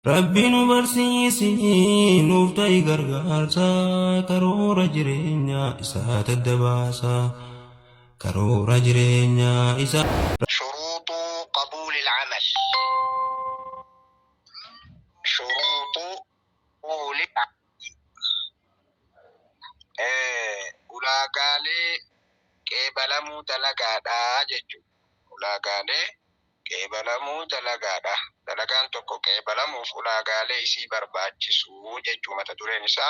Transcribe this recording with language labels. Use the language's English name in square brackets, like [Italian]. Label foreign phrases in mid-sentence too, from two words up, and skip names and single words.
[Oromo] Rabbiin nu barsiisii nuuf ta'i gargaarsa karoora jireenyaa isaa daddabaasa karoora jireenyaa isaa. [Arabic] شروط قبول العمل. شروط قبول [Oromo] ulaagaalee qeebalamuu dalagaadha jechuudha. Ulaagaalee qeebalamuu dalagaadha. Dalagaan tokko qeebalamuuf ulaagaalee isii barbaachisu jechuu mata dureen isaa.